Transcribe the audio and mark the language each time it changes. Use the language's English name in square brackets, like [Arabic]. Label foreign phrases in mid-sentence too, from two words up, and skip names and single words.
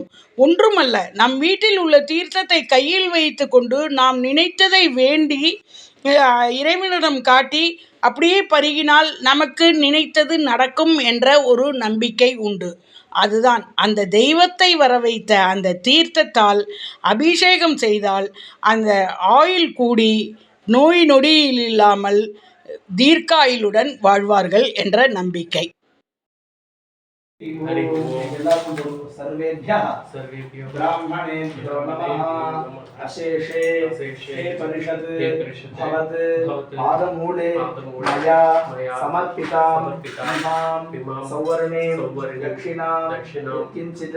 [Tamil] ஒன்றுமல்ல, நம் வீட்டில் உள்ள தீர்த்தத்தை கையில் வைத்து கொண்டு நாம் நினைத்ததை வேண்டி இறைவனிடம் காட்டி அப்படியே பருகினால் நமக்கு நினைத்தது நடக்கும் என்ற ஒரு நம்பிக்கை உண்டு. அதுதான் அந்த தெய்வத்தை வர வைத்த அந்த தீர்த்தத்தால் அபிஷேகம் செய்தால் அந்த ஆயுள் கூடி நோய் நொடியில் இல்லாமல் தீர்க்காயுளுடன் வாழ்வார்கள் என்ற நம்பிக்கை. [Sanskrit] सर्वेभ्यः ब्राह्मणेभ्यो नमः। अशेषे हे परिषद् भवत् पादमूले मया समर्पितां इमां सौवर्णीं दक्षिणां किञ्चित्